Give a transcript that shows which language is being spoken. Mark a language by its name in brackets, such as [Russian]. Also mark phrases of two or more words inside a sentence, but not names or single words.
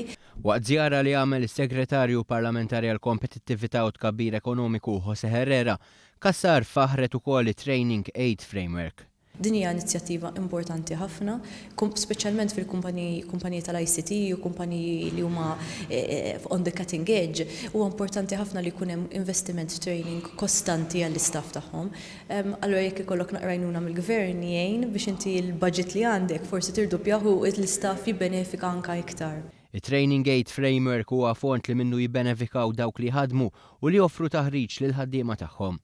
[Maltese] Waqt żjara li għamel is-Segretarju Parlamentari għall Kompetittività u Tkabbir Ekonomiku José Herrera, Kassar faħret ukoll it-Training Aid Framework. Din hija inizjattiva importanti ħafna, speċjalment fil-kumpaniji tal-ICT u kumpaniji li huma [English] on the cutting edge, [Maltese] huwa importanti ħafna li jkun hemm investiment training kostanti għall-istaff tagħhom. Allura jekk ikollok naqrajnuna mill-gvern jgħin biex inti l-budget li għandek forsi tirdupjaħu l-istaff jibbenefika anke iktar. Il-Training Aid Framework huwa font li minnu jibbenefikaw dawk li ħadmu u li joffru taħriġ lil ħaddiema tagħhom.